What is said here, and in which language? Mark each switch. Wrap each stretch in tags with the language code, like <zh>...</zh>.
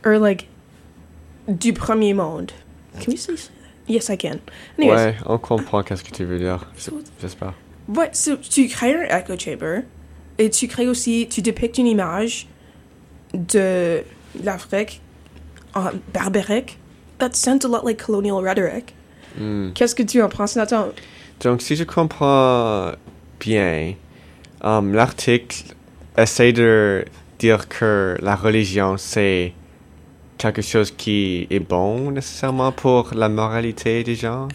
<en>Or, like,</en> <fr>du premier monde.</fr> <en>Can we say that? Yes, I can. Anyways.</en> <fr>Ouais, on comprend qu'est-ce que tu veux dire, j'espère. Ouais, so, tu crées un</fr> <en>echo chamber,</en> <fr>et tu crées aussi, tu dépictes une image de l'Afrique barbarique.</fr> <en>That sounds a lot like colonial rhetoric. Mm.</en> <fr>Qu'est-ce que tu en penses, Nathan? Donc, si je comprends bien, l'article essaie de dire que la religion, c'est quelque chose qui est bon nécessairement pour la moralité des gens.</fr>